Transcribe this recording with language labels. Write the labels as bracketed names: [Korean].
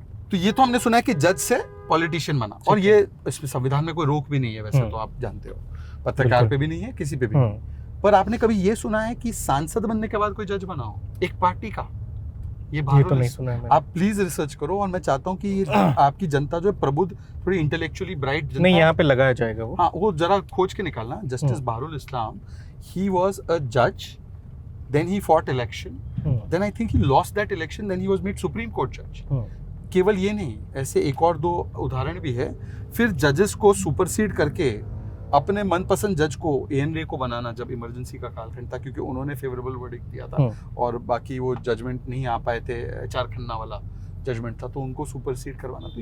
[Hindi] तो ये तो हमने सुना है कि जज से पॉलिटिशियन बना, और ये इसमें संविधान में कोई रोक भी नहीं है, वैसे तो आप जानते हो, पत्रकार पे भी नहीं है, किसी पे भी नहीं। पर आपने कभी ये सुना है कि सांसद बनने के बाद कोई जज बना हो एक पार्टी का? ये तो नहीं सुना है मैंने। आप प्लीज रिसर्च करो, और मैं चाहता हूँ कि आपकी जनता जो है प्रबुद्ध, थोड़ी इंटेलेक्चुअली ब्राइट जनता, नहीं यहाँ पे लगाया जाएगा वो, हाँ, वो जरा खोज के निकालना। [English] Justice भारुल Islam, he was a जज, then he fought election, then I think he lost that election, then he was made Supreme Court judge। [Hindi] केवल ये नहीं, ऐसे एक और दो उदाहरण भी है। फिर जजेस को सुपरसीड करके अपने मनपसंद जज को, एएन रे को बनाना, जब इमरजेंसी का कालखंड था, क्योंकि उन्होंने फेवरेबल वर्डिक्ट दिया था और बाकी वो जजमेंट नहीं आ पाए थे, एचआर खन्ना वाला जजमेंट था, तो उनको सुपरसीड करवाना।